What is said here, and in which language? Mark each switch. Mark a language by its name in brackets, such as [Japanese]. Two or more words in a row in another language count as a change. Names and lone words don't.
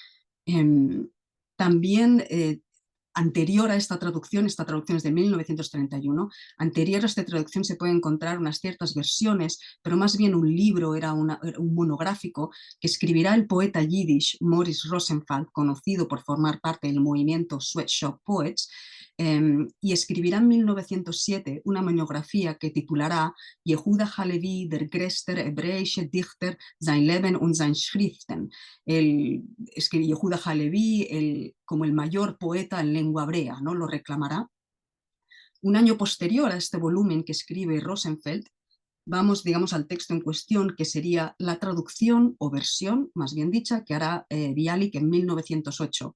[Spanish] También anterior a esta traducción es de 1931, anterior a esta traducción se pueden encontrar unas ciertas versiones, pero más bien un libro, era un monográfico que escribirá el poeta yiddish Morris Rosenfeld, conocido por formar parte del movimiento Sweatshop Poets, y escribirá en 1907 una monografía que titulará Yehuda Halevi, [German] der größte hebräische Dichter, sein Leben und seine Schriften. [Spanish] Yehuda Halevi como el mayor poeta en lengua hebrea, ¿no? Lo reclamará. Un año posterior a este volumen que escribe Rosenfeld, vamos, digamos, al texto en cuestión, que sería la traducción o versión, más bien dicha, que hará Bialik en 1908.